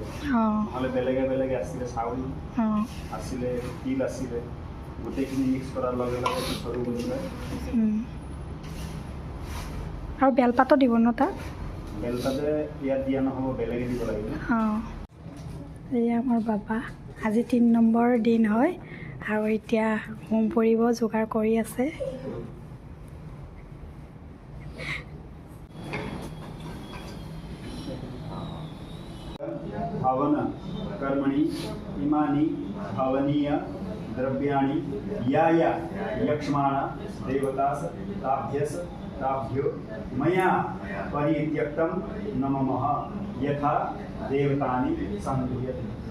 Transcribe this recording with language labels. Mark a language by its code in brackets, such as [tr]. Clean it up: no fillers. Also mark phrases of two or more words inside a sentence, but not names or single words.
[as] নহ'লে বেলেগে বেলেগে আছিলে, চাউল আছিলে, তিল আছিলে, গোটেইখিনি মিক্স কৰাৰ লগে লগে এইটো সৰু বুলি কয়। আৰু বেলপাতো দিব ন তাত? বেলপাতে ইয়াত দিয়া নহ'ব, বেলেগে দিব লাগিব। এয়া আমাৰ বাবা। আজি 3 নম্বৰ দিন হয় আৰু এতিয়া হোম পৰিব যোগাৰ কৰি আছে। [sa] हवन कर्मणि इमानि हवनीय द्रव्याणि या यक्ष्माण देवतास ताभ्यो मया परित्यक्तं नमः यथा देवतानि संगृह्यते।